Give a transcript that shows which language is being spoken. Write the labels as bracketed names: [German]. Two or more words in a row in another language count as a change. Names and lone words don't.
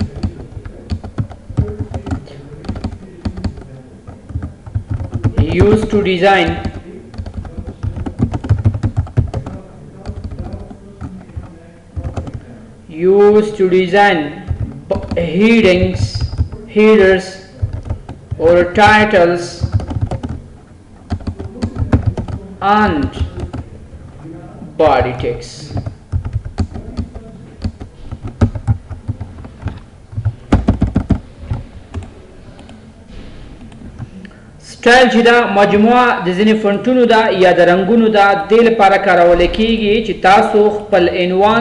[English] used to design headers or titles and body text. [Pashto] سټایل چې دا مجموعه د ځینې فونټونو ده یا د رنګونو ده دې لپاره کارول کیږي چې تاسو خپل عنوان